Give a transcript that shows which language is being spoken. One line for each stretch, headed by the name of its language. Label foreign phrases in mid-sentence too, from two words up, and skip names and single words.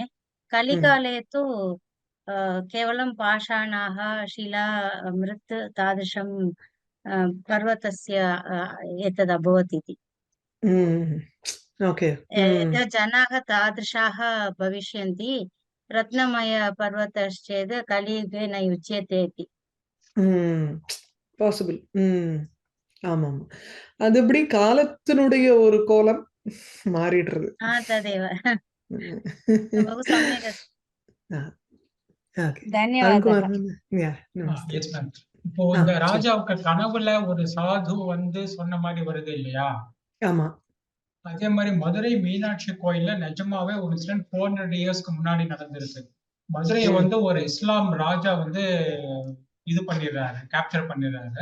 Sanskrit: कलिकाले तु केवलं पाषाणाः, शिला, मृत् तादृशं पर्वतस्य एतद् अभवत् इति. यदा जनाः तादृशाः भविष्यन्ति, रत्नमयपर्वतश्चेत् कलियुगे न युज्यते इति.
Tamil: பாசிபிள். ஆமாம், அது எப்படி காலத்தினுடைய ஒரு கோலம் மாறிடுறது.
Sanskrit: तदेव बहु सम्यक् अस्ति. धन्यवादः.
Tamil: இப்போ இந்த ராஜாவுக்கு கனவுல ஒரு சாது வந்து சொன்ன மாதிரி வருது இல்லையா? ஆமா. அதே மாதிரி மதுரை மீனாட்சி கோயில்ல நிஜமாவே ஒரு இன்சிடென்ட் 400 இயர்ஸ்க்கு முன்னாடி நடந்திருக்கு. மதுரையை வந்து ஒரு இஸ்லாம் ராஜா வந்து இது பண்ணிடுறாரு, கேப்சர் பண்ணிடுறாரு.